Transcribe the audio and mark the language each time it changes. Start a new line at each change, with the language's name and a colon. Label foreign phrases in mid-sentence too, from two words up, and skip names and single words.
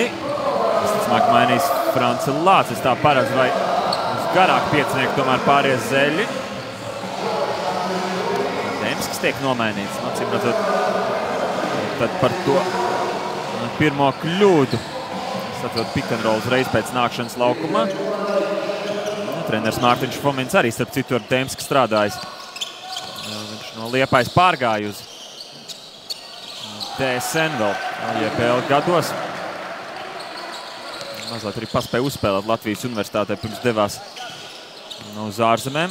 Latvian: Visticamāk mainīs Franci Lācis. Tā paredz, vai uz garāk piecinieku tomēr pāries zeļi. Demskis tiek nomainīts. Acīm redzot, tad par to pirmo kļūdu. Saprot,
English: pick and roll
Latvian: uzreiz pēc nākšanas laukumā. Treneris Mārtiņš Fomins arī starp citu ar Demski strādājis. Viņš no Liepājas pārgāja uz DSN vēl JPL gados. Mazliet arī paspēja uzspēlēt Latvijas universitātē, pirms devās uz ārzemēm.